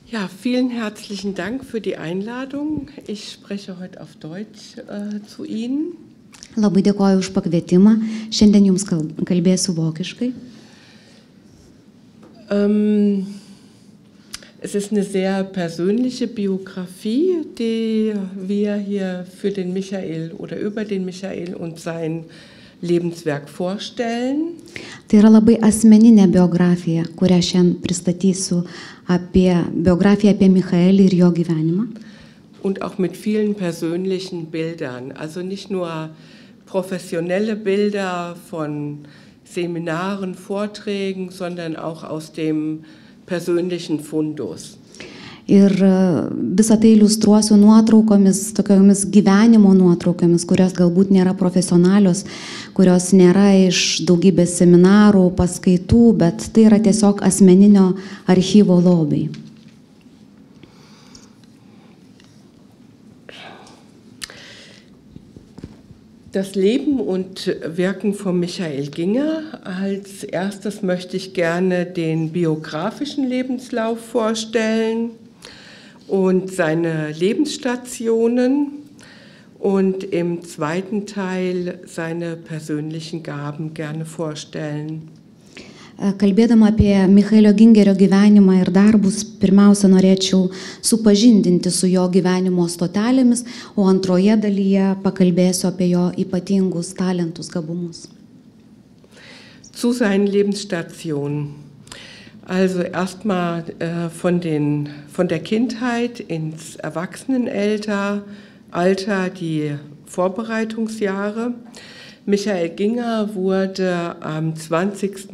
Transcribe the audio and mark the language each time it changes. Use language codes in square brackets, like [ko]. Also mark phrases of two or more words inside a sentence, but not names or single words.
[de] Ja, vielen herzlichen Dank für die Einladung. Ich spreche heute auf Deutsch zu Ihnen. [lt] Labai dėkoju už pakvietimą. Šiandien jums kalbėsiu vokiškai. [de] Es ist eine sehr persönliche Biografie, die wir hier für den Michael oder über den Michael und sein Lebenswerk vorstellen. [lt] Tai yra labai asmeninė biografija, kurią šiandien pristatysiu biografiją apie Michaelį ir jo gyvenimą. [de] Und auch mit vielen persönlichen Bildern, also nicht nur professionelle Bilder von Seminaren, Vorträgen, sondern auch aus dem persönlichen Fundus. [lt] Ir visą tai iliustruosiu nuotraukomis, tokiomis gyvenimo nuotraukomis, kurios galbūt nėra profesionalios, kurios nėra iš daugybės seminarų, paskaitų, bet tai yra tiesiog asmeninio archyvo lobiai. [de] Das Leben und Wirken von Michael Ginger. Als erstes möchte ich gerne den biografischen Lebenslauf vorstellen und seine Lebensstationen und im zweiten Teil seine persönlichen Gaben gerne vorstellen. [lt] Kalbėdama apie Michaelio Gingerio gyvenimą ir darbus, pirmiausia norėčiau supažindinti su jo gyvenimo stotelėmis, o antroje dalyje pakalbėsiu apie jo ypatingus talentus, gabumus. [de] Zu seinen Lebensstationen. Also erstmal von der Kindheit ins Erwachsenenalter, die Vorbereitungsjahre. Michael Ginger wurde am 20.